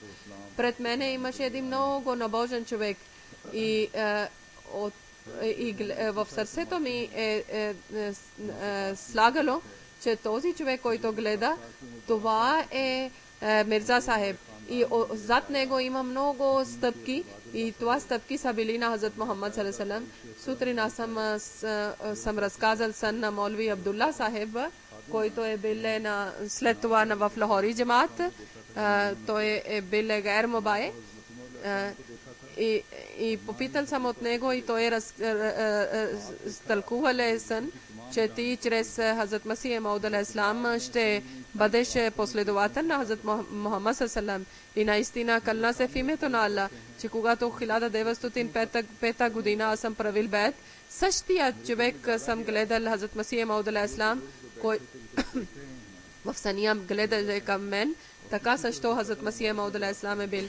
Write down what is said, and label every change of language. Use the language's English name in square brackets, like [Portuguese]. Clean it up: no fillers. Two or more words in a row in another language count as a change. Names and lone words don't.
[Bulgarian] Пред мене имаше един много набожен човек и в сърцето ми е слагало, че този човек, който гледа, това е Мирза Сахиб. И зад него има много стъпки и това стъпки са били на Хазрат Мухаммад [Arabic] صلى الله عليه وسلم. [Bulgarian] Сутрина съм разказал сън на Молви Абдулла Сахиб, който е бил след това в Лахори джамаат. Той е бил [Urdu] غیر مبایع. [Bulgarian] И попитал съм от него и той тълкувал сън, че ти чрез Хазрат Масия Мауд алейхиссалам ще бъдеш последовател на Хазрат Мухаммад [Arabic] صلى الله عليه وسلم. [Bulgarian] И наистина кълна се в името на Аллах, че когато 1905 година аз съм правил бейт, същият човек съм гледал Хазрат Масия Мауд алейхиссалам, кой в съня гледал към мен, така също Хазрат Масия Мауд алейхиссалам е бил.